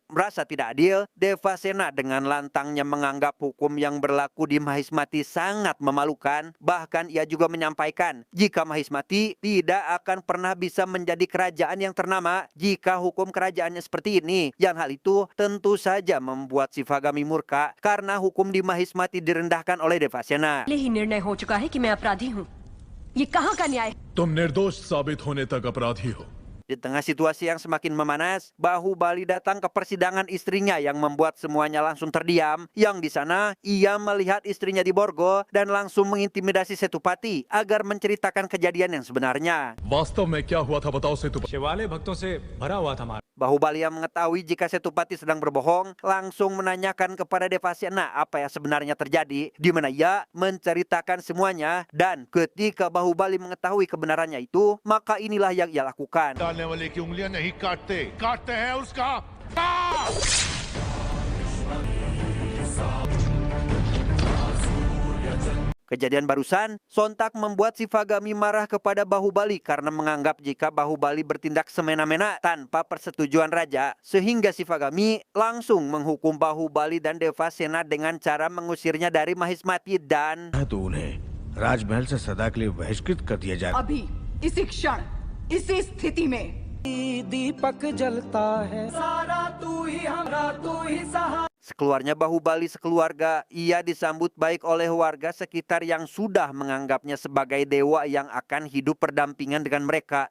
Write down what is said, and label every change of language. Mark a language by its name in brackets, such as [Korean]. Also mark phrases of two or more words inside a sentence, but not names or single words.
[Indonesian] Merasa tidak adil, Devasena dengan lantangnya menganggap hukum yang berlaku di Mahismati sangat memalukan. Bahkan ia juga menyampaikan jika Mahismati tidak akan pernah bisa menjadi kerajaan yang ternama jika hukum kerajaannya seperti ini. Yang hal itu tentu saja membuat Shivagami murka karena hukum di Mahismati direndahkan oleh Devasena. [Hindi] पहले ही निर्णय हो चुका है कि मैं अपराधी हूँ. ये कहाँ का न्याय? तुम निर्दोष साबित होने तक अपराधी हो. [Indonesian] Di tengah situasi yang semakin memanas, Bahubali datang ke persidangan istrinya yang membuat semuanya langsung terdiam. Yang di sana, ia melihat istrinya di borgo dan langsung mengintimidasi Setupati agar menceritakan kejadian yang sebenarnya. [Hindi] वास्तव में क्या हुआ था बताओ सेतुपति। शिवालय भक्तों से भरा हुआ था हमारा। [Indonesian] Bahubali yang mengetahui jika Setupati sedang berbohong, langsung menanyakan kepada Devasena apa yang sebenarnya terjadi, di mana ia menceritakan semuanya. Dan ketika Bahubali mengetahui kebenarannya itu, maka inilah yang ia lakukan. [Hindi] डालने वाले की उंगलियां नहीं काटते हैं उसका। [Indonesian] Kejadian barusan sontak membuat Shivagami marah kepada Bahubali karena menganggap jika Bahubali bertindak semena-mena tanpa persetujuan raja, sehingga Shivagami langsung menghukum Bahubali dan Devasena dengan cara mengusirnya dari Mahismati dan [Hindi] तो उन्हें राजमहल से सदा के लिए बहिष्कृत कर दिया जाए। अभी इसी क्षण इसी स्थिति में दीपक जलता है सारा तू ही हमरा तू ही सहारा। [Indonesian] Sekeluarnya Bahubali sekeluarga, ia disambut baik oleh warga sekitar yang sudah menganggapnya sebagai dewa yang akan hidup berdampingan dengan mereka.